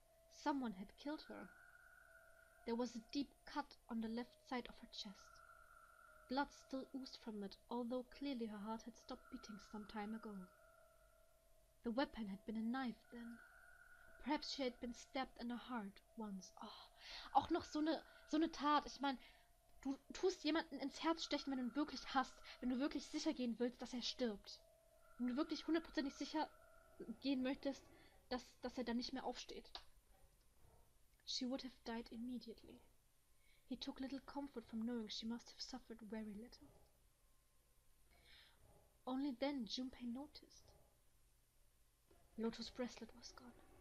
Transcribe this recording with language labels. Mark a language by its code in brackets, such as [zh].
[en] Someone had killed her. There was a deep cut on the left side of her chest. Blood still oozed from it, although clearly her heart had stopped beating some time ago. The weapon had been a knife then. Perhaps she had been stabbed in the heart once. [de] Oh, auch noch so eine Tat. Ich meine, du tust jemanden ins Herz stechen, wenn du ihn wirklich hasst, wenn du wirklich sicher gehen willst, dass er stirbt. Wenn du wirklich hundertprozentig sicher gehen möchtest, dass er dann nicht mehr aufsteht. [en] She would have died immediately. He took little comfort from knowing she must have suffered very little. Only then Junpei noticed. Lotus' bracelet was gone.